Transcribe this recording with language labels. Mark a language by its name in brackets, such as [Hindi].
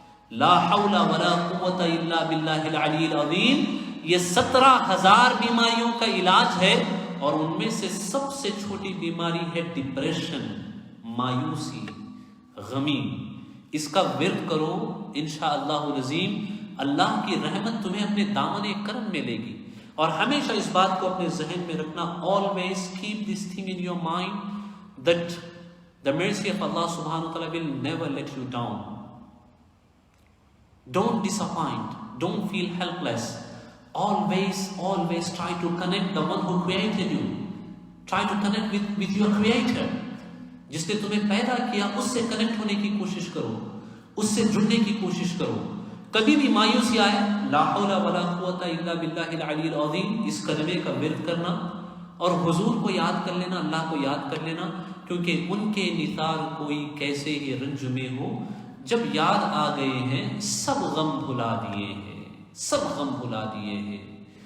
[Arabic] لا حول ولا قوت الا باللہ العلی العظیم [Urdu] یہ 17,000 بیماریوں کا علاج ہے. اور ان میں سے سب سے چھوٹی بیماری ہے ڈپریشن, مایوسی, غمی. اس کا ورد کرو, انشاءاللہ العظیم اللہ کی رحمت تمہیں اپنے دامن کرم میں لے گی. اور ہمیشہ اس بات کو اپنے ذہن میں رکھنا, [English] always keep this thing in your mind that the mercy of Allah subhanahu wa ta'ala will never let you down. Don't disappoint, don't feel helpless. Always try to connect the one who created you. Try to connect with your creator. [Urdu] جس نے تمہیں پیدا کیا اس سے connect ہونے کی کوشش کرو, اس سے جڑنے کی کوشش کرو. کبھی بھی مایوسی آئے, [Arabic] لا حول ولا قوت الا باللہ العلی العظیم [Urdu] اس کلمے کا ورد کرنا اور حضور کو یاد کر لینا, اللہ کو یاد کر لینا. کیونکہ ان کے نثار کوئی کیسے ہی رنج میں ہو, جب یاد آ گئے ہیں سب غم بھلا دیے ہیں, سب غم بھلا دیے ہیں.